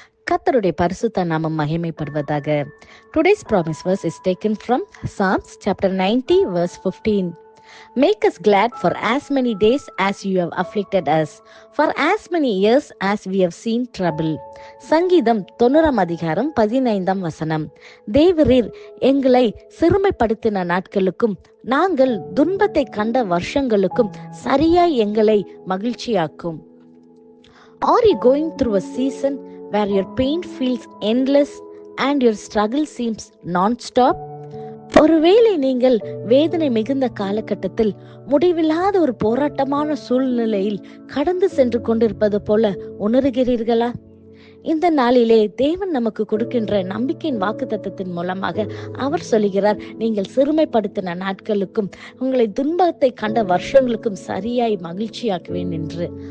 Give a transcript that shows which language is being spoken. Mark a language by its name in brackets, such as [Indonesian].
[Tamil] கர்த்தருடைய பரிசுத்த நாமம் மகிமைப்படுவதாக. [English] Today's promise verse is taken from Psalms chapter 90 verse 15. Make us glad for as many days as you have afflicted us, for as many years as we have seen trouble. [Tamil] சங்கீதம் 90:15. தேவரீர் எங்களை சிறுமைப்படுத்தின நாட்களுக்கும் நாங்கள் துன்பத்தை கண்ட வருஷங்களுக்கும் சரியாய் எங்களை மகிழ்ச்சியாக்கும். [English] Are you going through a season where your pain feels endless and your struggle seems non-stop? [Tamil] ஒருவேளை நீங்கள் வேதனை மிகுந்த காலகட்டத்தில் முடிவில்லாத ஒரு போராட்டமான சூழ்நிலையில் கடந்து சென்று கொண்டிருப்பது போல உணர்கிறீர்களா? இந்த நாளிலே தேவன் நமக்கு கொடுக்கின்ற நம்பிக்கையின் வாக்குத்தத்தத்தின் மூலமாக அவர் சொல்லுகிறார், நீங்கள் சிறுமைப்படுத்தின நாட்களுக்கும் உங்களை துன்பத்தை கண்ட வருஷங்களுக்கும் சரியாய் மகிழ்ச்சியாக்குவேன் என்று.